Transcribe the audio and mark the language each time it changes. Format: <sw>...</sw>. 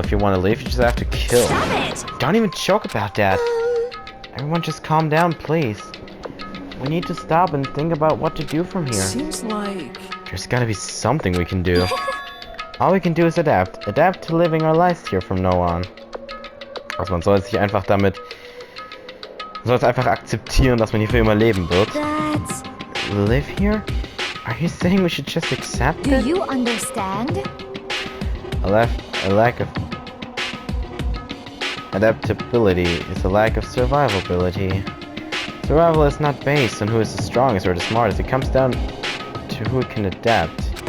<en>If you want to leave, you just have to kill. Stop it! Don't even joke about that. Everyone just calm down, please. We need to stop and think about what to do from here. Seems like... There's gotta be something we can do. All we can do is adapt. Adapt to living our lives here from now on.</en> <de>Also man soll sich einfach damit... Man soll es einfach akzeptieren, dass man hier für immer leben wird.</de> <en>That's... Live here? Are you saying we should just accept Do it? you understand? A lack of adaptability is a lack of survivability. Survival is not based on who is the strongest or the smartest. It comes down to who can adapt.</en>